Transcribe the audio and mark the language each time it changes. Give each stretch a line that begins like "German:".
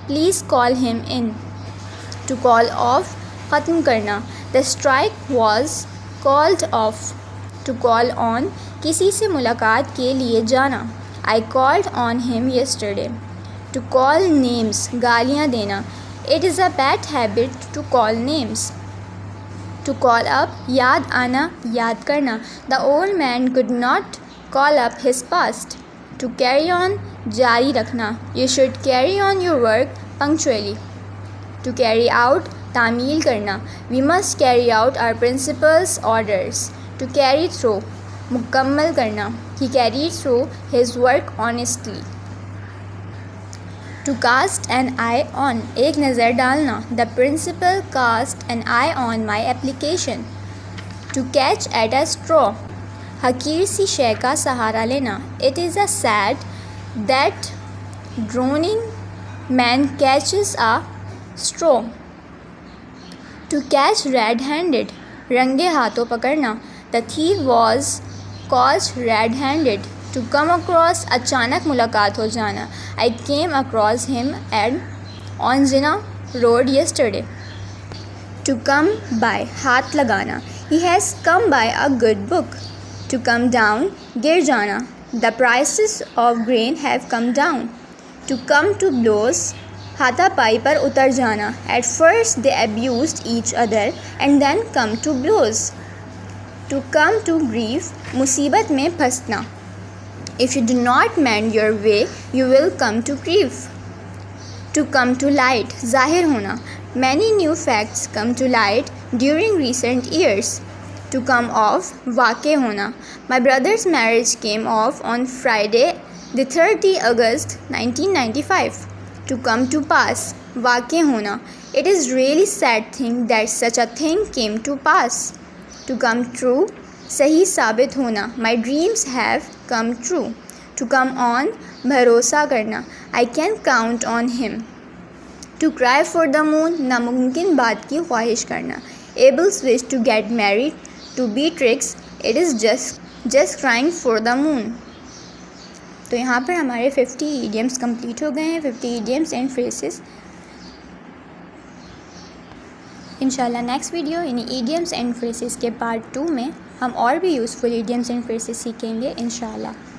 English: Please call him in. To call off،
Urdu: ختم کرنا.
English: The strike was called off. To call on،
Urdu: کسی سے ملاقات کے لیے جانا.
English: I called on him yesterday. to call names,
Urdu: گالیاں دینا.
English: It is a bad habit to call names. To call up,
Urdu: یاد آنا, یاد کرنا.
English: The old man could not call up his past. To carry on,
Urdu: جاری رکھنا.
English: You should carry on your work punctually. To carry out,
Urdu: تعمیل کرنا.
English: We must carry out our principal's orders. To carry through,
Urdu: مکمل کرنا.
English: He carried through his work honestly. To cast an eye on,
Urdu: ایک نظر ڈالنا.
English: The principal cast an eye on my application. To catch at a straw,
Urdu: حقیر سی شے کا سہارا لینا.
English: It is a sad that drowning man catches a straw. To catch red-handed,
Urdu: رنگے ہاتھوں پکڑنا.
English: The thief was caught red-handed. To come across,
Urdu: اچانک ملاقات ہو جانا.
English: I came across him on Jinnah road yesterday. To come by,
Urdu: ہاتھ لگانا.
English: He has come by a good book. To come down,
Urdu: گر جانا.
English: The prices of grain have come down. To come to blows,
Urdu: ہاتھا پائی پر اتر جانا.
English: At first they abused each other and then come to blows. To come to grief,
Urdu: مصیبت میں پھنسنا.
English: If you do not mend your way, you will come to grief. To come to light,
Urdu: ظاہر ہونا.
English: Many new facts come to light during recent years. To come off,
Urdu: واقع ہونا.
English: My brother's marriage came off on Friday, the 30th August 1995. To come to pass,
Urdu: واقع ہونا.
English: It is really sad thing that such a thing came to pass. To come true,
Urdu: صحیح ثابت ہونا.
English: My dreams have come true. To come on,
Urdu: بھروسہ کرنا.
English: I can count on him. To cry for the moon,
Urdu: ناممکن بات کی خواہش کرنا.
English: Abel's wish to get married to Beatrix, it is just crying for the moon.
Urdu: تو یہاں پر ہمارے 50 idioms کمپلیٹ ہو گئے ہیں.
English: 50 idioms and phrases.
Urdu: انشاءاللہ نیکسٹ ویڈیو یعنی ایڈیمس اینڈ فریسز کے پارٹ 2 میں ہم اور بھی یوزفل ایڈیمس اینڈ فریسز سیکھیں گے انشاءاللہ.